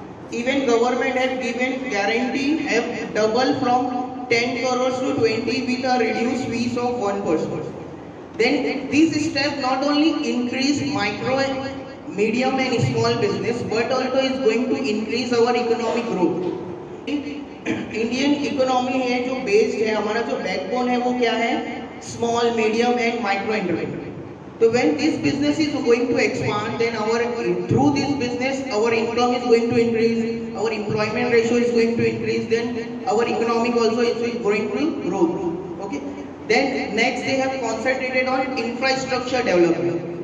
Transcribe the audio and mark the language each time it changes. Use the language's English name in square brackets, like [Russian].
[English] Even government have given guarantee have double from 10 crores to 20 with a reduced fees of 1%. Then this step not only increase micro and medium and small business, but also is going to increase our economic growth. [Hindi] Indian economy है जो based है, हमारा जो backbone है वो क्या है, [English] Small, medium and micro entrepreneur. So when this business is going to expand, then through this business our income is going to increase, our employment ratio is going to increase, then our economic also is going to grow. Okay. Then next they have concentrated on infrastructure development.